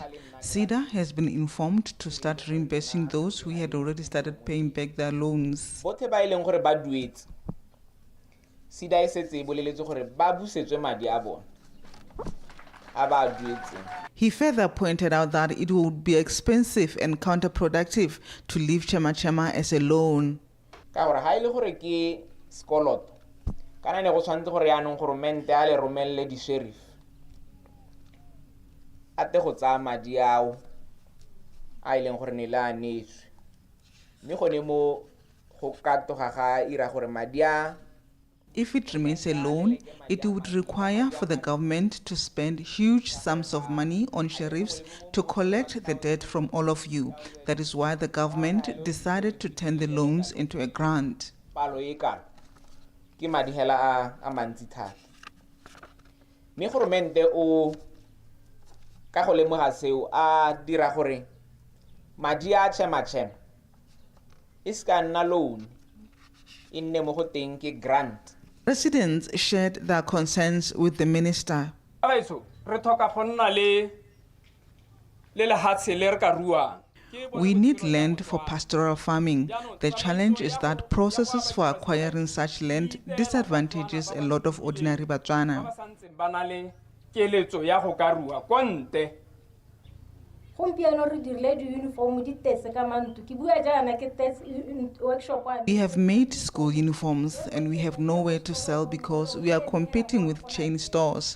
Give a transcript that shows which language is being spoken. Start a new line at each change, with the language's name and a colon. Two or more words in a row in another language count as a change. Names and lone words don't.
English: SIDA has been informed to start reimbursing those who had already started paying back their loans. He further pointed out that it would be expensive and counterproductive to leave Chema as a loan.
Tswana: Kana ne go tshwantse gore yaanong goromente a le romelle di sheriff a te go tsaya madi ao a ileng gore ne le a netswe mme gone mo go katoga ga ira gore madi a.
English: If it remains a loan, it would require for the government to spend huge sums of money on sheriffs to collect the debt from all of you. That is why the government decided to turn the loans into a grant.
Tswana: Ke madi hela a mantsi thata mme goromente o ka go lemoga seo a dira gore madi a Chema e ska nna loan e nne mo go teng ke grant.
English: Residents shared their concerns with the minister.
Tswana: Re tlhoka go nna le lehatshe le re ka ruang.
English: We need land for pastoral farming. The challenge is that processes for acquiring such land disadvantages a lot of ordinary Botswana. We have made school uniforms and we have nowhere to sell because we are competing with chain stores.